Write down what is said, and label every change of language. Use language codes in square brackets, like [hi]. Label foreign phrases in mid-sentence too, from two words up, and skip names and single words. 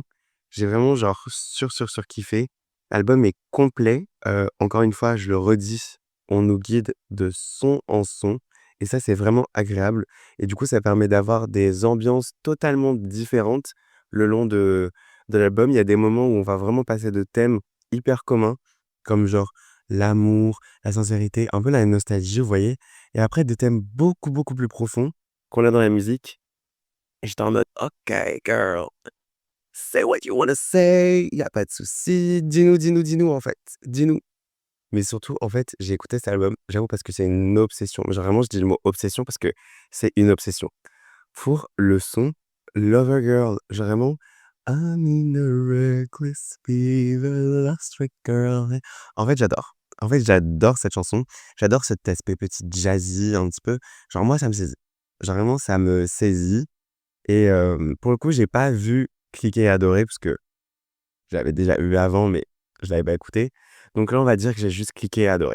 [fr] J'ai vraiment genre surkiffé. L'album est complet, encore une fois, je le redis, on nous guide de son en son et ça, c'est vraiment agréable et du coup, ça permet d'avoir des ambiances totalement différentes le long de l'album. Il y a des moments où on va vraiment passer de thèmes hyper communs, comme genre l'amour, la sincérité, un peu la nostalgie, vous voyez? Et après des thèmes beaucoup, beaucoup plus profonds qu'on a dans la musique et j'étais en mode: [en] «OK girl, say what you wanna say, [fr] il y a pas de souci, dis-nous, en fait, dis-nous». Mais surtout, en fait, j'ai écouté cet album, j'avoue parce que c'est une obsession. Genre vraiment, je dis le mot obsession parce que c'est une obsession. Pour le son Lover Girl, genre vraiment [en] I'm in a reckless fever, lost with girl. [fr] En fait, j'adore. En fait, j'adore cette chanson. J'adore cet aspect petit jazzy un petit peu. Genre moi, ça me saisit. Genre vraiment, ça me saisit et pour le coup, j'ai pas vu Cliquer et Adorer parce que je l'avais déjà eu avant, mais je l'avais pas écouté. Donc là, on va dire que j'ai juste cliqué et adoré.